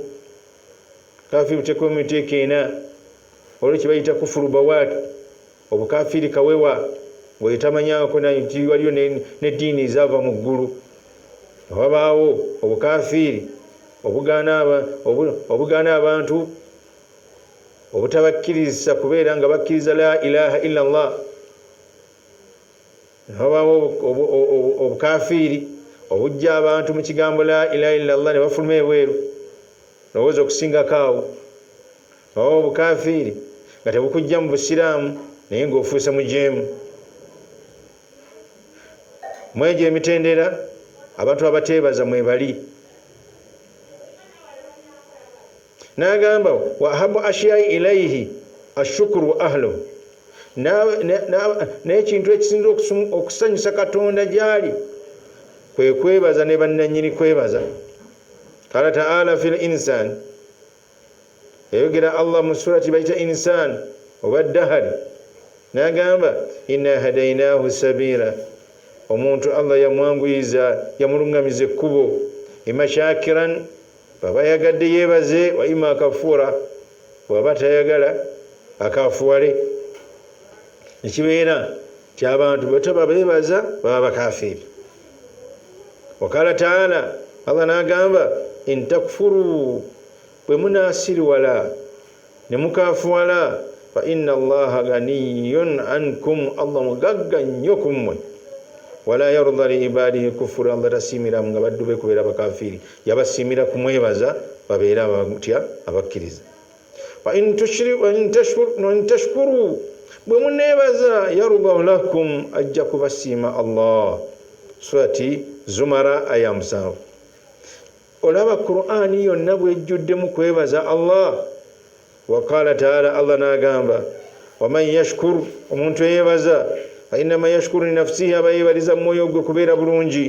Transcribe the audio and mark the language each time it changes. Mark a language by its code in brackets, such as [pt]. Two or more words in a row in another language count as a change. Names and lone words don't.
[lg] Kafiiri buteekwa mu miteeko ena, olwo kye bayita kufuru bawaatu, obukafiiri kawewa, bwetamanyako nti waliyo n'eddiini ezaava mu ggulu. Wabaawo obukafiiri obugaana abantu obutabakkiriza kubeera nga bakkiriza [ar] لا إله إلا الله. [lg] Wabaawo obukafiiri obujja abantu mu kigambo [ar] لا إله إلا الله [lg] ne bafuluma ebweru, lowooza okusingako awo. Wabaawo obukafiiri nga tebukujja mu busiraamu naye ng'ofuuse mujeemu. Mwegyo emitendera abantu abateebaza mwebali. N'agamba [ar] وأحب الأشياء إليه الشكر وأهله, [lg] n'ekintu ekisinza okusanyusa Katonda gy'ali kwe kwebaza ne bannannyini kwebaza. [ar] قال تعالى في الإنسان, [lg] yayogera Allah mu surati bayita insan oba dahari, n'agamba [ar] إنا هديناه السبيل, [lg] omuntu Allah yamwanguyiza, yamuluŋŋamiza ekkubo, [ar] إما شاكرا, [lg] baba yagadde yeebaze, [ar] وإما كفورا, [lg] bwaba tayagala akafuwale. Ekibeera ti abantu bwetaba beebaza baba bakafiiri. [ar] وقال تعالى, [lg] Allah n'agamba [ar] إن تكفروا, [lg] bwe munaasiriwala ne mukafuwala, [ar] فإن الله غني عنكم, [lg] Allah mugagga nnyo ku mmwe. [ar] ولا يرضى لعباده الكفر, [lg] Allah tasiimira nga baddu be kubeera bakafiiri, yabasiimira kumwebaza babeera abatya abakkiriza. [ar] وإن تشكروا, [lg] bwe muneebaza [ar] يرضه لكم, [lg] ajja kubasiima Allah. Surati Zumara aya 7. olaba Qur'ani yonna bwejjuddemu kwebaza Allah. [ar] وقال تعالى, [lg] Allah n'agamba [ar] ومن يشكر, [lg] omuntu eyebaza [ar] فإنما يشكر لنفسه, [lg] aba yebaliza mwoyo gwe kubeera bulungi.